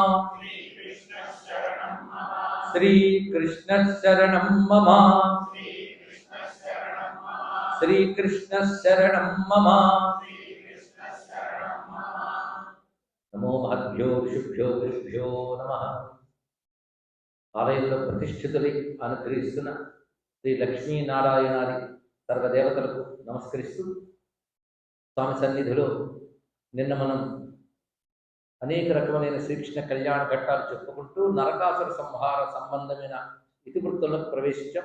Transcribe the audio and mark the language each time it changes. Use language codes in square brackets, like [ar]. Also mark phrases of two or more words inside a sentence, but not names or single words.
[sa] श्रीकृष्ण शरणं मम। श्रीकृष्ण शरणं मम। नमो महद्भ्यो ऋषिभ्यो गुरुभ्यो नमः। [te] ఆలయంలో ప్రతిష్ఠితులై అనుగ్రహిస్తున్న శ్రీ లక్ష్మీనారాయణాది సర్వదేవతలకు నమస్కరిస్తూ స్వామి సన్నిధిలో నిన్న మనం అనేక రకమైన శ్రీకృష్ణ కళ్యాణ ఘట్టాలు చెప్పుకుంటూ నరకాసుర సంహార సంబంధమైన ఇతివృత్తులకు ప్రవేశించాం.